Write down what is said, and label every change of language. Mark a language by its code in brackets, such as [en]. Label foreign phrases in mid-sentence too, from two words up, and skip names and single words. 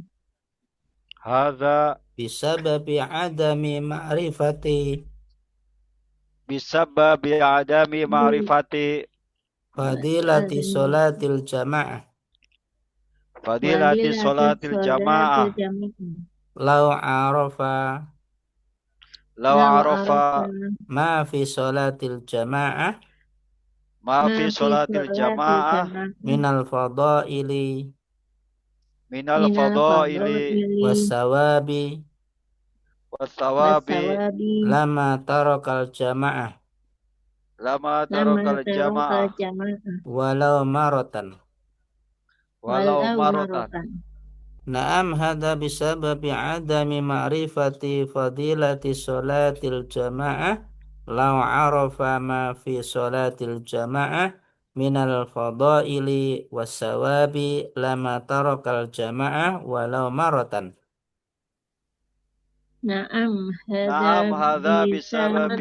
[ar] Hadza بسبب عدم معرفة بسبب عدم Bi ma'rifati fadilati adami صلاة الجماعة. fadilati fadilati sholatil sholatil jamaah. jamaah. لو عرف Law Law arafa arafa ما في صلاة الجماعة ma ma fi fi sholatil sholatil jamaah jamaah من الفضائل minal minal fadaili fadaili wasawabi wasawabi wasawabi لما ترك الجماعة lama lama tarakal tarokal jamaah jamaah ولو مرة. walau walau marotan. marotan. نعم هذا بسبب عدم معرفة فضيلة صلاة الجماعة لو عرف ما في صلاة الجماعة من الفضائل والثواب لما ترك الجماعة ولو مرة. Na'am, نعم هذا بسبب